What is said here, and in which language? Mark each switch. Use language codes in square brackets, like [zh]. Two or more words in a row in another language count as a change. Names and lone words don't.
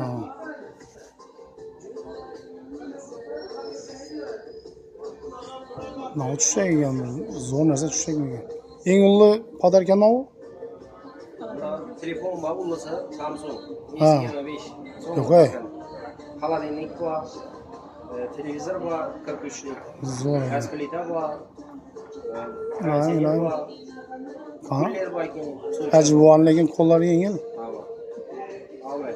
[uz] Ne tushaygan zo'r narsa tushaygan. Eng ulli podarka nima? Telefon var, bo'lmasa Samsung. Ha. 25. Yo'q. Xolodilnik var, televizor var, 43'lik. Zo'r. Gaz plita var. Ha, Var. Ha. Kuller var ekan. Ajvon lekin qo'llari yengil. Ahmet.